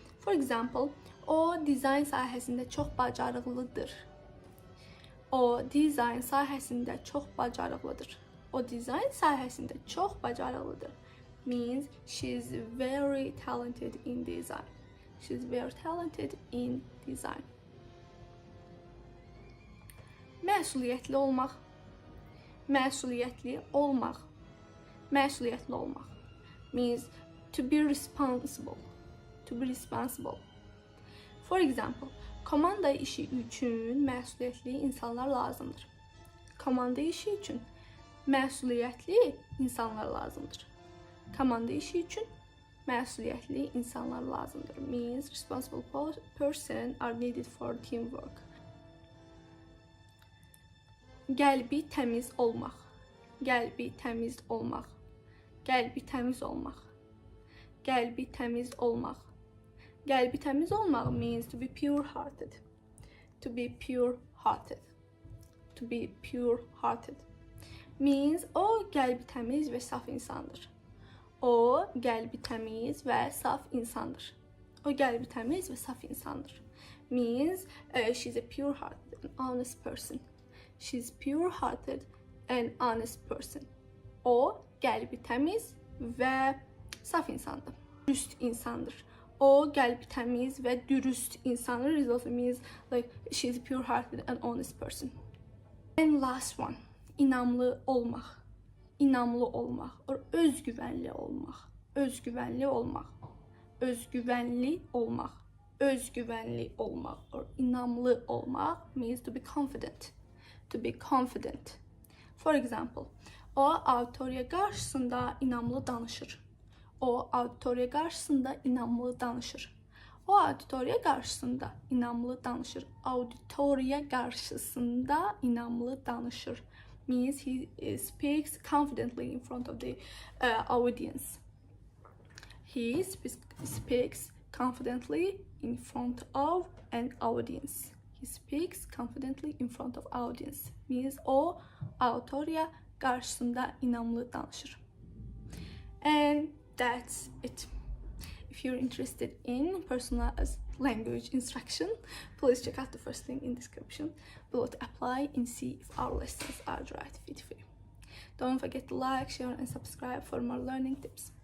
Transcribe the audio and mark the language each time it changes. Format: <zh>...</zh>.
<en>For example,</en> <az>o dizayn sahəsində çox bacarıqlıdır. O dizayn sahəsində çox bacarıqlıdır. O dizayn sahəsində çox bacarıqlıdır.</az> <en>Means she's very talented in design. She's very talented in design.</en> <az>Məsuliyyətli olmaq. Məsuliyyətli olmaq. Məsuliyyətli olmaq.</az> <en>Means to be responsible. To be responsible. For example,</en> <az>komanda işi üçün məsuliyyətli insanlar lazımdır. Komanda işi üçün məsuliyyətli insanlar lazımdır. Komanda işi üçün məsuliyyətli insanlar lazımdır.</az> <en>Means responsible person are needed for teamwork.</en> <az>Qəlbi təmiz olmaq. Qəlbi təmiz olmaq. Qəlbi təmiz olmaq. Qəlbi təmiz olmaq. Qəlbi təmiz olmaq</az> <en>means to be pure-hearted. To be pure-hearted. To be pure-hearted. Means</en> <az>o qəlbi təmiz və saf insandır. O qəlbi təmiz və saf insandır. O qəlbi təmiz və saf insandır.</az> <en>Means she's a pure-hearted and honest person. She's pure-hearted and honest person.</en> <az>O qəlbi təmiz və saf insandır. Dürüst insandır. O qəlbi təmiz və dürüst insandır.</az> <en>It also means like she's a pure-hearted and honest person. And last one,</en> <az>inamlı olmaq. İnamlı olmaq, or özgüvənli olmaq. Özgüvənli olmaq. Özgüvənli olmaq. Özgüvənli olmaq,</az> <en>or</en> <az>inamlı olmaq</az> <en>means to be confident. To be confident. For example,</en> <az>o auditoriya qarşısında inamlı danışır. O auditoriya qarşısında inamlı danışır. O auditoriya qarşısında inamlı danışır. Auditoriya qarşısında inamlı danışır.</az> <en>Means he speaks confidently in front of the audience. He speaks confidently in front of an audience. He speaks confidently in front of audience. Means</en> <az>o auditoriya qarşısında inamlı danışır.</az> <en>And that's it. If you're interested in personalized language instruction, please check out the first link in the description below to apply and see if our lessons are the right fit for you. Don't forget to like, share and subscribe for more learning tips.</en>